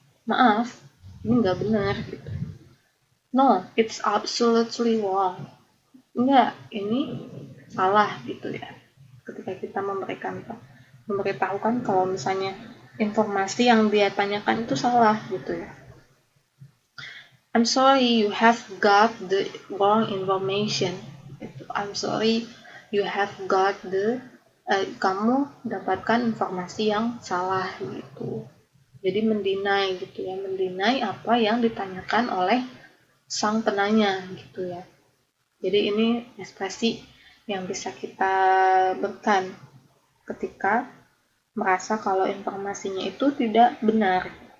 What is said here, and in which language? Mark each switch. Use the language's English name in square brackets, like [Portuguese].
[Indonesian] Maaf, ini nggak benar gitu. [English] No, it's absolutely wrong. [Indonesian] Enggak, ini salah gitu ya. Ketika kita memberitahukan kalau misalnya informasi yang dia tanyakan itu salah gitu ya. [English] I'm sorry, you have got the wrong information. I'm sorry, you have got [Indonesian] kamu dapatkan informasi yang salah gitu. Jadi mendeny gitu ya, mendeny apa yang ditanyakan oleh sang penanya gitu ya. Jadi ini ekspresi yang bisa kita berikan ketika merasa kalau informasinya itu tidak benar.